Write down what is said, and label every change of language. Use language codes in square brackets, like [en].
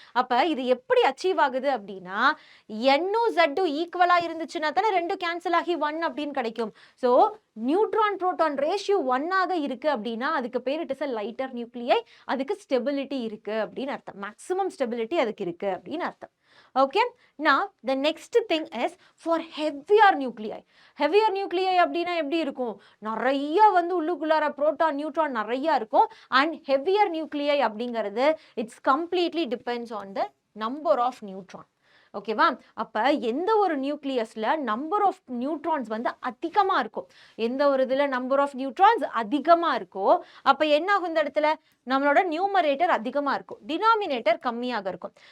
[ta] அப்ப இது எப்படி அச்சீவ் ஆகுது அப்படின்னா, N-ம் Z-ம் ஈக்குவலா இருந்துச்சுன்னா தானே ரெண்டு கேன்சல் ஆகி 1 அப்படின்னு கிடைக்கும். ஸோ நியூட்ரான் புரோட்டான் ரேஷியோ 1 ஆக இருக்கு அப்படின்னா அதுக்கு பேர் [en] it is a lighter nuclei, [ta] அதுக்கு ஸ்டெபிலிட்டி இருக்கு அப்படின்னு அர்த்தம், மேக்ஸிமம் ஸ்டெபிலிட்டி அதுக்கு இருக்கு அப்படின்னு அர்த்தம். [en] Okay, now the next thing is for heavier nuclei. [ta] Heavier nuclei அப்படின்னா எப்படி இருக்கும், நிறைய வந்து உள்ளுக்குள்ளார புரோட்டான் நியூட்ரான் நிறைய இருக்கும். [en] and heavier nuclei அப்படிங்கிறது it's completely depends on the number of neutron. ஓகேவா? [ta] அப்ப எந்த ஒரு நியூக்ளியஸ்ல நம்பர் ஆஃப் நியூட்ரான்ஸ் வந்து அதிகமா இருக்கும், எந்த ஒரு இதுல நம்பர் ஆஃப் நியூட்ரான்ஸ் அதிகமா இருக்கோ அப்ப என்ன ஆகும், இந்த இடத்துல நம்மளோட நியூமரேட்டர் அதிகமா இருக்கும், டினாமினேட்டர் கம்மியாக இருக்கும்.